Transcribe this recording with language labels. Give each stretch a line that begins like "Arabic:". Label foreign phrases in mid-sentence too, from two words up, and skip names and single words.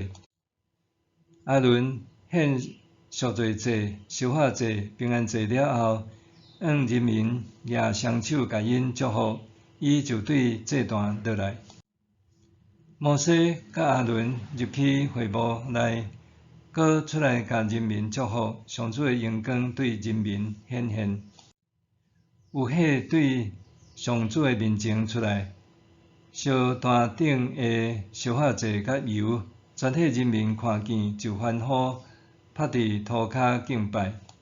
Min Nan Chinese: 阿伦献赎罪祭、烧化祭、平安祭了后，向人民举双手甲因祝福，伊就对祭坛落来。摩西甲阿伦入去会幕内，搁出来甲人民祝福，上主的荣光对人民显现。有火对上主的面前出来，烧坛顶的烧化祭甲油，全体人民看见就欢呼，趴伫涂骹敬拜。